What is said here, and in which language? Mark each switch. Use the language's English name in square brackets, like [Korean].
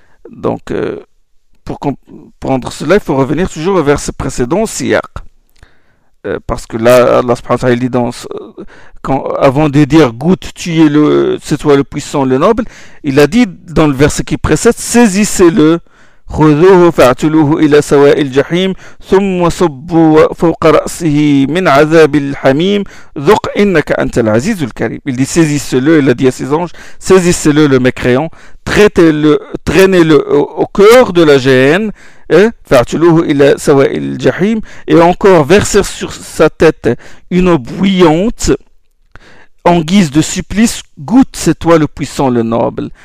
[French] Donc, pour comprendre cela, il faut revenir toujours au verset précédent, Siyaq. Parce que là, Allah subhanahu wa ta'ala, avant de dire, goûte, c'est toi le puissant, le noble, il a dit dans le verset qui précède, saisissez-le. [Arabic] خذوه فاعتلوه إلى سواء الجحيم ثم صبوا فوق رأسه من عذاب الحميم ذق إنك أنت العزيز الكريم. [French] Il dit saisissez-le, il a dit à ses anges, saisissez-le le mécréant, traitez-le, traînez-le au cœur de la géhenne, [Arabic] فاعتلوه إلى سواء الجحيم, [French] et encore versez sur sa tête une eau bouillante en guise de supplice, goûte, c'est toi le puissant, le noble.